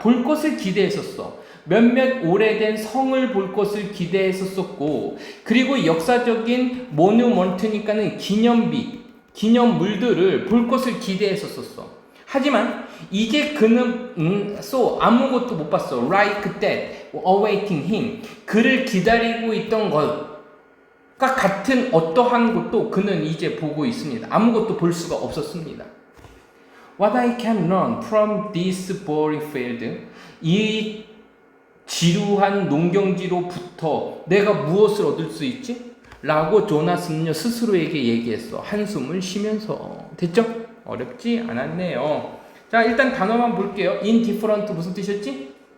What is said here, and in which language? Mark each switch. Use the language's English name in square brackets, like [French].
[Korean] 볼 것을 기대했었어. 몇몇 오래된 성을 볼 것을 기대했었고, 그리고 역사적인 모뉴먼트니까는 기념물들을 볼 것을 기대했었어. 하지만 이제 그는 아무것도 못 봤어. [English] Like that, awaiting him. [Korean] 그를 기다리고 있던 것과 같은 어떠한 것도 그는 이제 보고 있습니다. 아무것도 볼 수가 없었습니다. [English] What I can learn from this boring field. [Korean] 이 지루한 농경지로부터 내가 무엇을 얻을 수 있지? 라고 조나스는요 스스로에게 얘기했어. 한숨을 쉬면서. 됐죠? 어렵지 않았네요. 자, 일단 단어만 볼게요. indifferent 무슨 뜻이었지?